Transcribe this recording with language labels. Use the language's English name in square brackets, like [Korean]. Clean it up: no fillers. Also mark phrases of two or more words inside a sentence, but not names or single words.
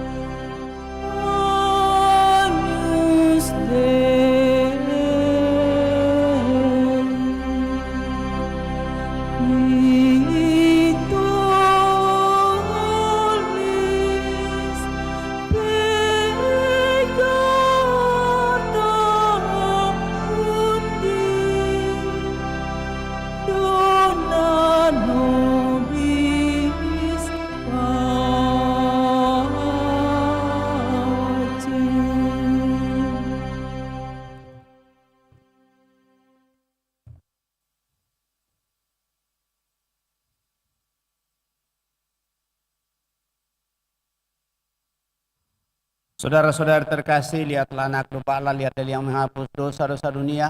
[Latin] Agnus Dei, qui tollis peccata mundi, dona nobis pacem. [Indonesian] Saudara-saudara terkasih, lihatlah anak domba Allah, lihatlah yang menghapus dosa-dosa dunia.